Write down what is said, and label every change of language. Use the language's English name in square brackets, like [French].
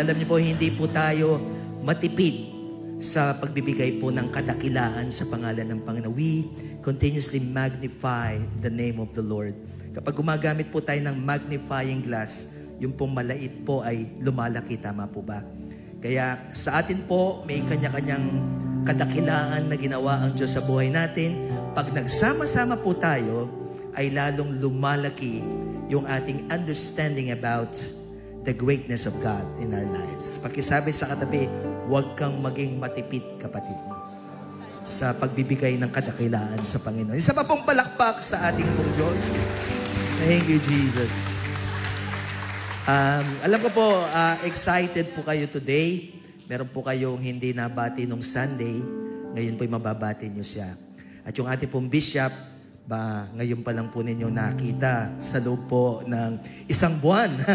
[Filipino] Alam niyo po, hindi po tayo matipid sa pagbibigay po ng kadakilaan sa pangalan ng Panginoon. [English] We continuously magnify the name of the Lord. [Filipino] Kapag gumagamit po tayo ng magnifying glass, yung pong malait po ay lumalaki. Tama po ba? Kaya sa atin po, may kanya-kanyang kadakilaan na ginawa ang Diyos sa buhay natin. Pag nagsama-sama po tayo, ay lalong lumalaki yung ating [English] understanding about the greatness of God in our lives. [Filipino] Pakisabi sa katabi, huwag kang maging matipid, kapatid mo, sa pagbibigay ng kadakilaan sa Panginoon. Isa pa pong palakpak sa ating pong Diyos. [English] Thank you, Jesus. [Filipino] Alam ko po, excited po kayo today. Meron po kayong hindi nabati nung Sunday. Ngayon po'y mababati nyo siya. At yung ating pong bishop, ngayon pa lang po ninyo nakita sa loob po ng isang buwan.